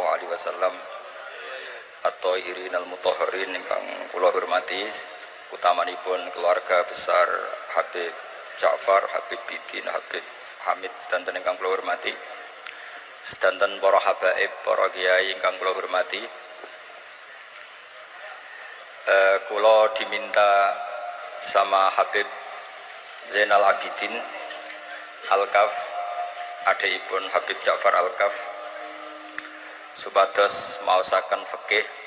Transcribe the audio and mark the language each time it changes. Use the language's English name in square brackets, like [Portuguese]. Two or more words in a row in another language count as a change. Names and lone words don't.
[Arabic] alaihi wasallam at-thahirin al-mutahharin [Javanese] ingkang kula hormati, utamanipun keluarga besar Habib Ja'far, Habib Bidin, Habib Hamid sedanten ingkang kula hormati, sedanten para habaib, para kiai ingkang kula hormati. Kula [Indonesian] diminta sama [Javanese] Habib Zainal Abidin Al-Kaf, adikipun Habib Ja'far Al-Kaf, supados maosaken fikih.